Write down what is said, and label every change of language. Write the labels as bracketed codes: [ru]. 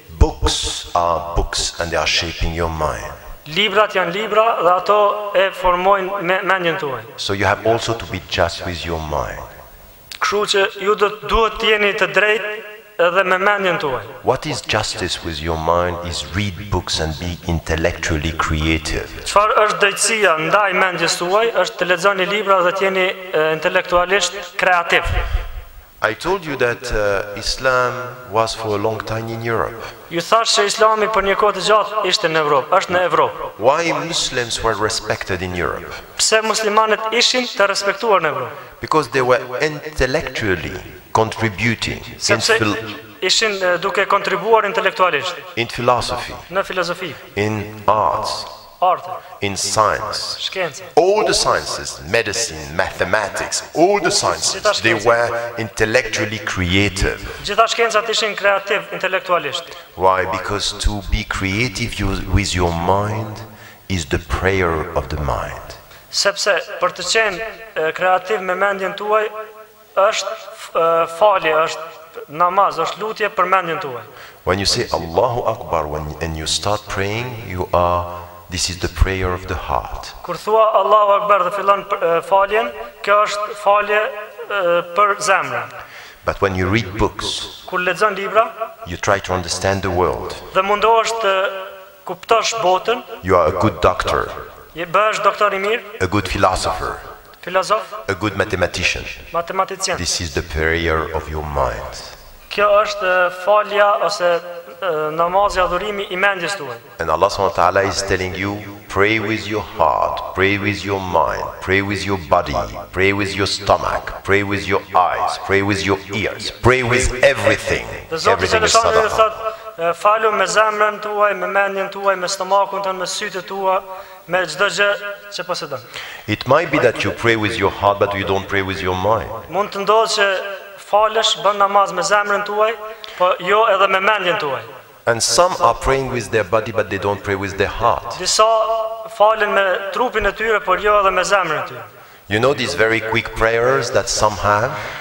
[en] Books are books and they are shaping your mind. [sq] Librat janë libra dhe ato e formojnë mendjen tuaj. [en] So you have also to be just with your mind. [sq] Kështu që ju duhet të jeni të drejtë edhe me mendjen tuaj. [en] What is justice with your mind is read books and be intellectually creative. [sq] Çfarë është drejtësia ndaj mendjes tuaj? Është të lexoni libra dhe të jeni intelektualisht kreativ. [en] I told you that Islam was for a long time in Europe. [sq] Ju thash se Islami për një kohë të gjatë ishte në Evropë, është në Evropë. [en] Why Muslims were respected in Europe? [sq] Pse muslimanët ishin të respektuar në Evropë? [en] Because they were intellectually contributing [sq] Sepse ishin duke kontribuar intelektualisht [en] in philosophy, [sq] në filozofi, [en] in arts, [sq] arte, [en] in science. [sq] shkencë. [en] All the sciences, medicine, mathematics, all the sciences, they were intellectually creative. [sq] Gjitha shkencat ishin kreativ intelektualisht. [en] Why? Because to be creative with your mind is the prayer of the mind. [sq] Sepse për të qenë kreativ me mendjen tuaj është falje, është namaz, është lutje për mendjen tuaj. [en] When you say Allahu Akbar and you start praying, this is the prayer of the heart. [sq] Kur thua Allahu Akbar dhe fillon faljen, kjo është falje për zemrën. [en] But when you read books, [sq] Kur lexon libra, [en] you try to understand the world. [sq] dhe mundohesh të kuptosh botën, [en] You are a good doctor, [sq] bëhesh doktor I mirë, [en] a good philosopher, [sq] filozof, [en] a good mathematician. [sq] matematicien. [en] This is the prayer of your mind. [sq] Kjo është falja ose namazi, adhurimi I mendjes tuaj. [en] And Allah subhanahu wa ta'ala is telling you, pray with your heart, pray with your mind, pray with your body, pray with your stomach, pray with your eyes, pray with your ears, pray with everything. [sq] Dhe Zoti [en] Everything is [sq] Gjeleshani [ar] sadaqah. [sq] thot, falu me zemrën tuaj, me mendjen tuaj, me stomakun tënd, me sytë tua, me çdo gjë që posedon. [en] It might be that you pray with your heart, but you don't pray with your mind. [sq] Mund të ndodhë që falesh, bën namaz me zemrën tuaj, po jo edhe me mendjen tuaj. [en] And some are praying with their body, but they don't pray with their heart. [sq] Disa falen me trupin e tyre, por jo edhe me zemrën e tyre. [en] You know these very quick prayers that some have?